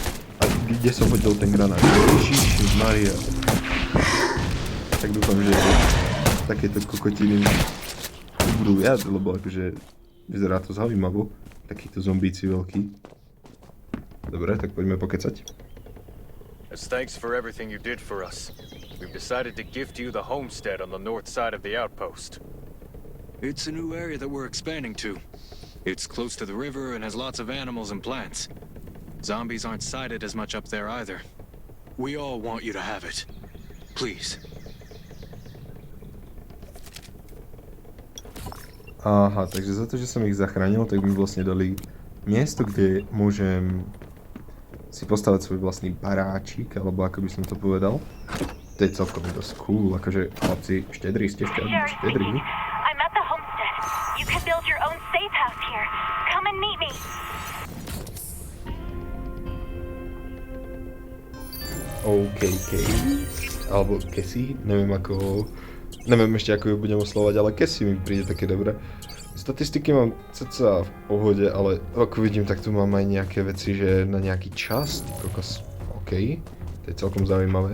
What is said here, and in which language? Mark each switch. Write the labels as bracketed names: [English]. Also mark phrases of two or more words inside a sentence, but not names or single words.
[Slovak] A kde som hodil ten granát? Ježiši Maria. Tak dúfam, že takéto kokotiny budú viac, lebo akože vyzerá to zaujímavo. Takíto zombíci veľkí. Dobre, tak poďme pokecať. [English] As thanks for everything you did for us, we've decided to gift you the homestead on the north side of the outpost. It's a new area that we're expanding to. It's close to the river and has lots of animals and plants. Zombies aren't sighted as much up there either. We all want you to have it. Please. [Slovak] Aha, takže za to, že som ich zachránil, tak mi vlastne dali miesto, kde môžem si postavať svoj vlastný baráčik, alebo ako by som to povedal. To je celkom dosť cool, akože chlapci, štedrí ste, štedrí. [English] I'm at the homestead. You can build your own safe house here. Come and meet me. [Slovak] OK, alebo Cassie, neviem ešte ako ju budem oslovať, ale Cassie mi príde také dobré. Statistiky mám cca v pohode, ale ako vidím, tak tu mám aj nejaké veci, že na nejaký čas, kokos, OK, to je celkom zaujímavé.